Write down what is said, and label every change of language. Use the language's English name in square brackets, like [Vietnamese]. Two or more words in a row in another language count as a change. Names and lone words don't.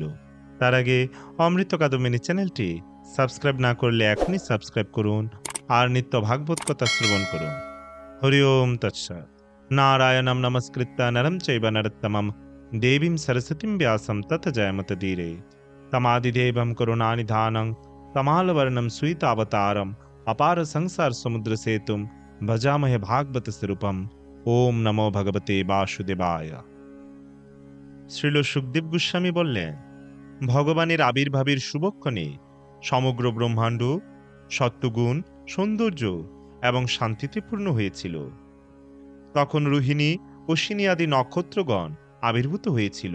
[Bangla] তার আগে অমৃত কাদম্বিনী চ্যানেলটি সাবস্ক্রাইব না করলে এখনই সাবস্ক্রাইব করুন আর নিত্য ভাগবত কথা শ্রবণ করুন। [Sanskrit] হরি ওম তৎসৎ। নারায়ণম নমস্কৃত্য নরম চৈব নরোত্তমম দেবীম সরস্বতীম ব্যাসম তত জয়মত ধীরে তমাদিদেবম করুণানিধানং তমালবর্ণম সুইতাবতারম अपार संसार समुद्र सेतुम भजामहे भागवत स्वरूपम। ओम नमो भगवते वासुदेवाय। [Bangla] শ্রীল সুখদেব গোস্বামী বললেন, ভগবানের আবির্ভাবের শুভক্ষণে সমগ্র ব্রহ্মাণ্ড সত্যগুণ, সৌন্দর্য এবং শান্তিতে পূর্ণ হয়েছিল। তখন রোহিণী, অশ্বিনী আদি নক্ষত্রগণ আবির্ভূত হয়েছিল।